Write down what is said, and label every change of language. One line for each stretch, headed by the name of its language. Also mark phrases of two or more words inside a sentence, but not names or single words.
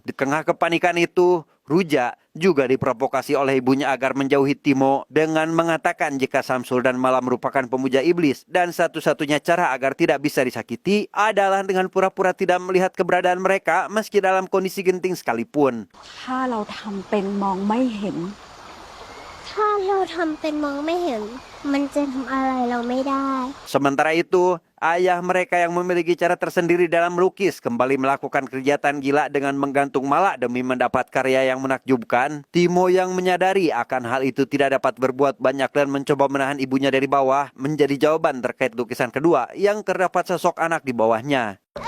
Indonesian: Di tengah kepanikan itu, Ruja juga diprovokasi oleh ibunya agar menjauhi Timo dengan mengatakan jika Samsul dan Mala merupakan pemuja iblis dan satu-satunya cara agar tidak bisa disakiti adalah dengan pura-pura tidak melihat keberadaan mereka meski dalam kondisi genting sekalipun.
Thai: ถ้าเราทำเป็นมองไม่เห็น ถ้าเราทำเป็นมองไม่เห็น มันจะทำอะไรเราไม่ได้
Indonesian: Sementara itu, ayah mereka yang memiliki cara tersendiri dalam melukis kembali melakukan kegiatan gila dengan menggantung Mala demi mendapat karya yang menakjubkan. Timo yang menyadari akan hal itu tidak dapat berbuat banyak dan mencoba menahan ibunya dari bawah menjadi jawaban terkait lukisan kedua yang terdapat sosok anak di bawahnya.